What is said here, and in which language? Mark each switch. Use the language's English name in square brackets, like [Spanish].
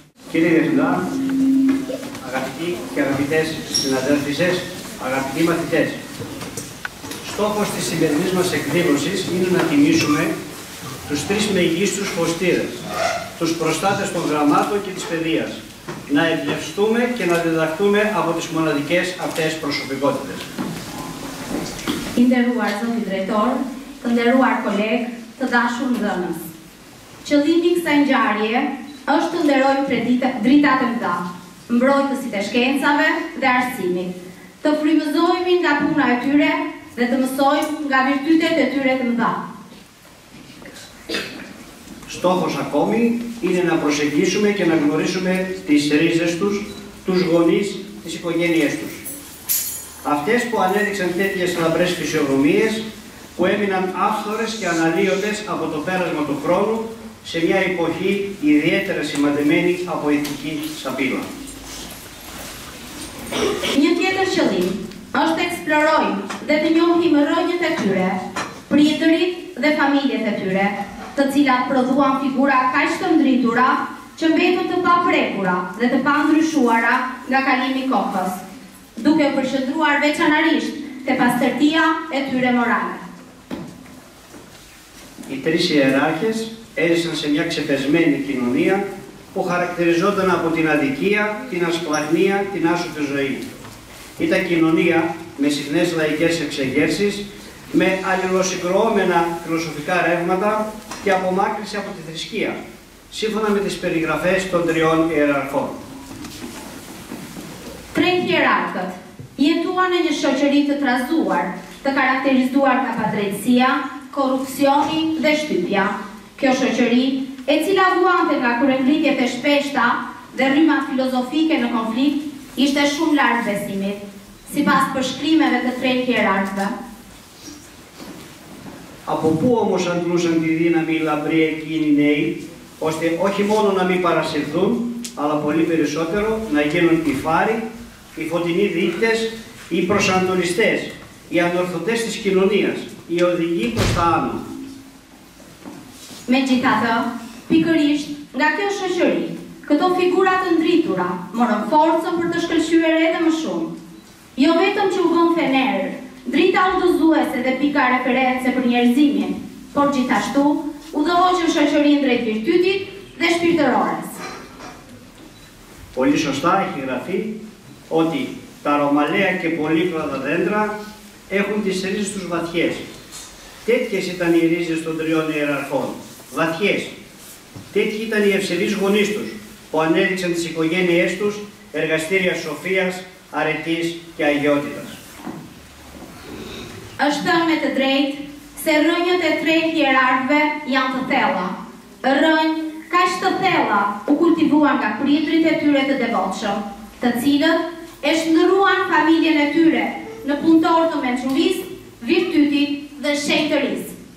[Greek] Κύριε Διευθυντά, αγαπητοί και αγαπητές συναδέλφισες, αγαπητοί μαθητές, στόχος της σημερινής μας εκδήλωσης είναι να τιμήσουμε τους 3 μεγίστους φωστήρες, τους προστάτες των γραμμάτων και της παιδείας, να εμπνευστούμε και να διδαχτούμε από τις μοναδικές αυτές προσωπικότητες. [Albanian] I nderuar zoti drejtor, të nderuar kolegë, të dashur nxënës. Qëllimi i kësaj ngjarje është të nderojmë dritat e mëdha, mbrojtësit e shkencave dhe arsimit, të frymëzohemi nga puna e tyre dhe të mësojmë nga virtytet e tyre të mëdha. [Greek] Στόχος ακόμη είναι να προσεγγίσουμε και να γνωρίσουμε τις ρίζες τους, τους γονείς, τις οικογένειές τους. Αυτές που ανέδειξαν τέτοιες λαμπρές φυσιογνωμίες που έμειναν άφθορες και αναλύωτες από το πέρασμα του χρόνου σε μια εποχή ιδιαίτερα σημαντεμένη από ηθική σαπίλα. [Albanian] Një tjetër qëllim është të eksplorojmë dhe të njohim rrënjët e tyre, prindërit dhe familjet e tyre, të cilat prodhuan figura kaq të ndritura që mbetën të paprekura dhe të pandryshuara nga kalimi i kohës, duke u përqendruar veçanërisht te pastërtia e tyre morale. [Greek] Οι τρεις ιεράρχες έζησαν σε μια ξεπεσμένη κοινωνία που χαρακτηριζόταν από την αδικία, την ασπλαχνία, την άσωτη ζωή. Ήταν κοινωνία με συχνές λαϊκές εξεγέρσεις, με αλληλοσυγκροόμενα φιλοσοφικά ρεύματα και απομάκρυνση από τη θρησκεία, σύμφωνα με τις περιγραφές των τριών ιεραρχών. [Albanian] Tre hierarkët jetuan në një shoqëri të trazuar, të karakterizuar nga padrejtësia, korrupsioni dhe shtypja. Kjo shoqëri, e cila vuante nga kurrëngritjet e shpeshta dhe rrymat filozofike në konflikt, ishte shumë larg besimit, sipas përshkrimeve të tre hierarkëve. [Greek] Από πού όμως αντλούσαν τη δύναμη οι λαμπροί εκείνοι νέοι, ώστε όχι μόνο να μην παρασυρθούν, αλλά πολύ περισσότερο να γίνουν οι φάροι, οι φωτεινοί δείκτες, οι προσανατολιστές, οι ανορθωτές της κοινωνίας, οι οδηγοί προς τα άνω. [Albanian] Megjithatë, pikërisht nga kjo shoqëri, këto figura të ndritura morën forcën për të shkëlqyer edhe më shumë. Jo vetëm që u bën fener, drita udhëzuese dhe pika reference për njerëzimin, por gjithashtu udhëhoqën shoqërinë drejt virtytit dhe shpirtërores. [Greek] Πολύ σωστά έχει γραφεί ότι τα ρωμαλαία και πολύκλαδα δέντρα έχουν τις ρίζες τους βαθιές. Τέτοιες ήταν οι ρίζες των τριών ιεραρχών, βαθιές. Τέτοιοι ήταν οι ευσεβείς γονείς τους, που ανέδειξαν τις οικογένειές τους εργαστήρια σοφίας, αρετής και αγιότητας. [Albanian] Është thënë me të drejtë se rrënjët e tre hierarkëve janë të thella. Rrënj kaq të thella u kultivuan nga prindrit e tyre të devotshëm, të cilët e shndërruan familjen e tyre në punëtor të mençurisë, virtytit dhe shenjtërisë.